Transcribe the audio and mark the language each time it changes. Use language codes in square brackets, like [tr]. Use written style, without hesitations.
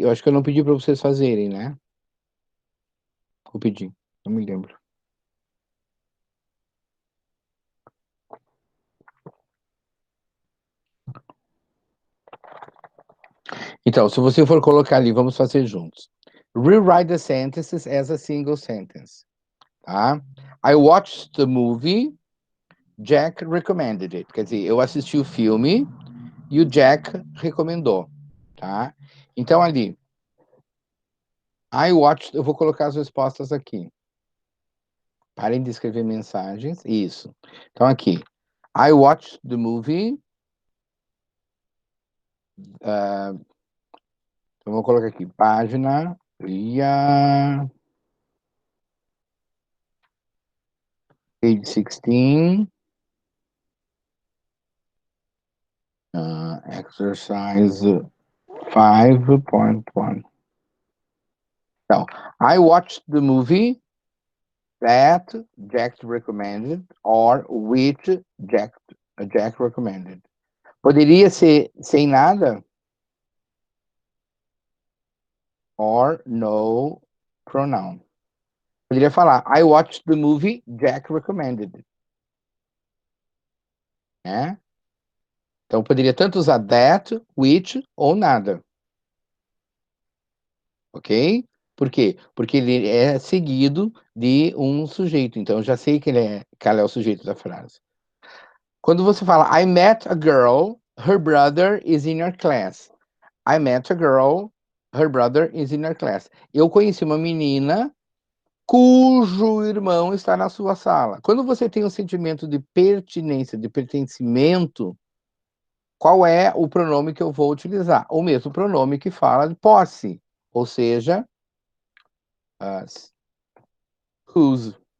[pt] Eu acho que eu não pedi para vocês fazerem, né? Eu pedi, não me lembro. Então, se você for colocar ali, vamos fazer juntos. [en] Rewrite the sentences as a single sentence, tá? I watched the movie, Jack recommended it. [pt] Quer dizer, eu assisti o filme e o Jack recomendou, tá? Então, ali, [en] I watched, [pt] eu vou colocar as respostas aqui. Parem de escrever mensagens. Isso. Então, aqui. [en] I watched the movie. [pt] Então, vou colocar aqui. Página. Lia. [en] Page 16. Exercise 5.1. [pt] Então, [en] I watched the movie that Jack recommended or which Jack recommended. [pt] Poderia ser sem nada [en] or no pronoun. [pt] Poderia falar, [en] I watched the movie Jack recommended. [pt] Né? Então poderia tanto usar that, which ou nada. Ok? Por quê? Porque ele é seguido de um sujeito. Então eu já sei qual é o sujeito da frase. Quando você fala [en] I met a girl, her brother is in your class. I met a girl, her brother is in your class. [pt] Eu conheci uma menina cujo irmão está na sua sala. Quando você tem um sentimento de pertinência, de pertencimento, qual é o pronome que eu vou utilizar? O mesmo pronome que fala de posse, ou seja, whose.